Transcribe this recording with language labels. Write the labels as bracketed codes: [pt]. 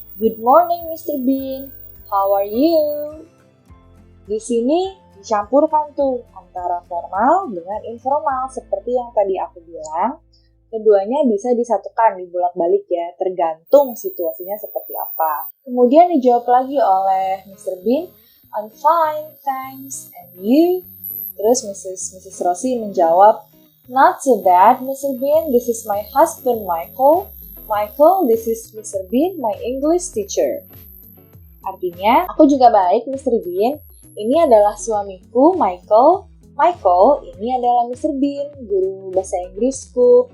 [en] Good morning Mr. Bean. How are you? [id] Di sini dicampurkan tuh antara formal dengan informal seperti yang tadi aku bilang. Keduanya bisa disatukan, dibolak-balik ya, tergantung situasinya seperti apa. Kemudian dijawab lagi oleh Mr. [en] Bean, I'm fine, thanks, and you? [id] Terus [en] Mrs. Rosie [id] menjawab, [en] not so bad, Mr. Bean, this is my husband Michael. Michael, this is Mr. Bean, my English teacher. [id] Artinya, aku juga baik, Mr. Bean. Ini adalah suamiku, Michael. Michael, ini adalah Mr. Bean, guru bahasa Inggrisku.